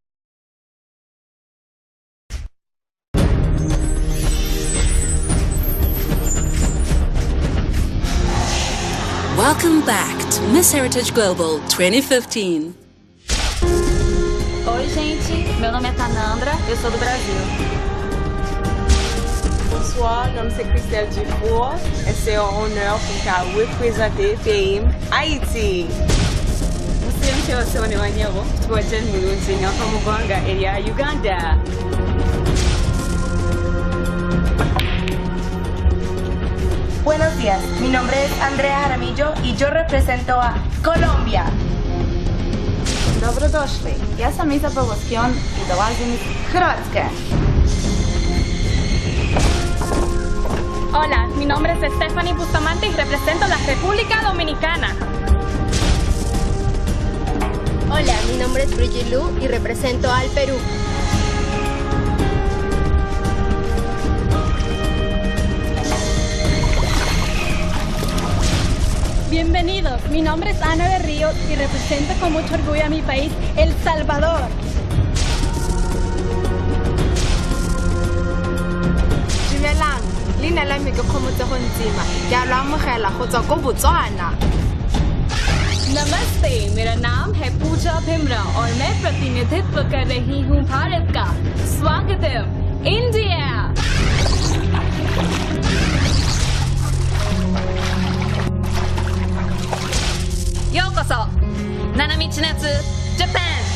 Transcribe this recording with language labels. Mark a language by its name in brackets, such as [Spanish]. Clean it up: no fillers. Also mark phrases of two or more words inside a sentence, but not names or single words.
[English] Welcome back to Miss Heritage Global 2015. [Portuguese] Oi, gente. Meu nome é Tanandra, eu sou do Brasil. [French] Bonsoir, mon nom c'est Christelle Dufour et c'est un honneur pour représenter le pays Haïti. Uganda. [Spanish] Buenos días, mi nombre es Andrea Jaramillo y yo represento a Colombia. [Croatian] Dobrodošli, ja sam Izabela Skion i dolazim iz Hrvatske. [Spanish] Hola, mi nombre es Stephanie Bustamante y represento la República Dominicana. Hola, mi nombre es Brigitte Lu y represento al Perú. Bienvenidos, mi nombre es Ana de Ríos y represento con mucho orgullo a mi país, El Salvador. [Tswana] Dumelang, leina la me ke Kgomotso Ntsima, ke a lo amogela go tswa ko Botswana. [Hindi] नमस्ते, मेरा नाम है पूजा भिमरा और मैं प्रतिनिधित्व कर रही हूँ भारत का। स्वागतम, इंडिया। [Japanese] Yokoso, Nanamichi Natsu, Japan.